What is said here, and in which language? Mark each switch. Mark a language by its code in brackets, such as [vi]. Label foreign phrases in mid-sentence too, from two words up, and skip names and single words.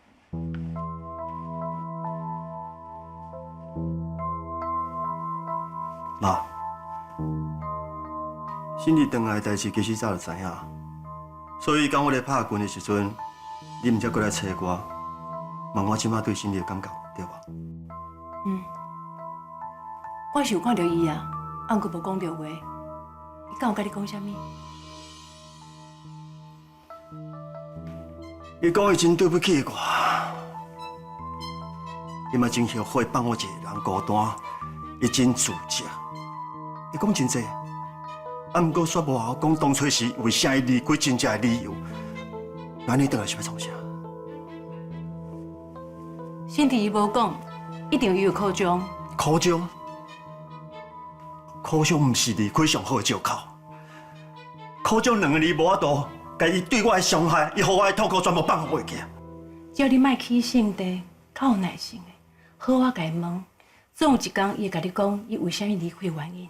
[nan] 妈，新日回来的代志其实早就知影，所以当我咧拍拳的时阵，你唔才过来找我，问我即马对新日的感觉，对吧？我是有看到伊啊，毋过无讲到话。伊敢有甲你讲啥物？伊讲伊真对不起我，伊嘛真后悔放我一个人孤单，伊真自责。伊讲真济，毋过煞无好讲当初是为啥伊离开真正的理由。那你倒来是要创啥？新弟伊无讲，一定有苦衷。苦衷？苦衷毋是离开上好的借口。苦衷2个字无法度，甲伊对我的伤害，伊互我的痛苦全部放下去。只要你莫起性地，较有耐心的，好我甲伊问，总有一天伊会甲你讲，伊为虾米离开的原因。